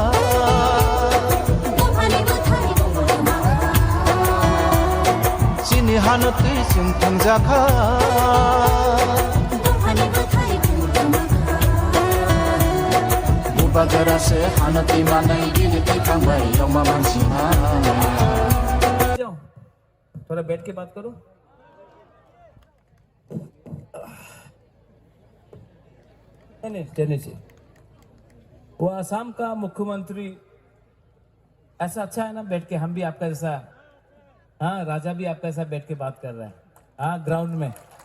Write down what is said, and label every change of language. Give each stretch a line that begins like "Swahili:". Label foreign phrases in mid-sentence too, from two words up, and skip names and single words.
Kok Borok: Dophani buthai bumma Sini hanu tui sum thungjaka Bagara se hanati manai dili ki kambai yoma mansima
Hindi: थोड़ा बैठ के बात करो नहीं वो आसाम का मुख्यमंत्री ऐसा अच्छा है ना बैठ के हम भी आपका जैसा हाँ राजा भी आपका ऐसा बैठ के बात कर रहा है हाँ ग्राउंड में